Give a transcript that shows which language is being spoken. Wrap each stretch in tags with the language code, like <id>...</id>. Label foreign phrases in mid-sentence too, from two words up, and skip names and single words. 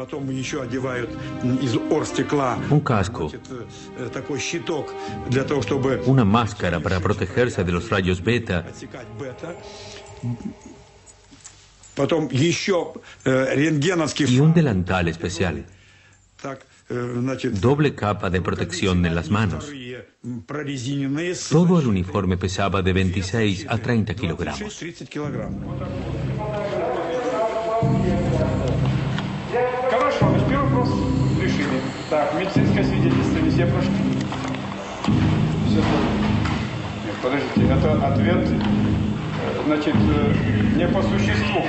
<es>Un casco, una máscara para protegerse de los rayos beta, y un delantal especial. Doble capa de protección en las manos. Todo el uniforme pesaba de 26 a 30 kilogramos.</es> <ru>Хорошо, значит, первый вопрос решили. Так, медицинское свидетельство не все прошли? Все. Нет, подождите, это ответ, значит, не по существу.</ru>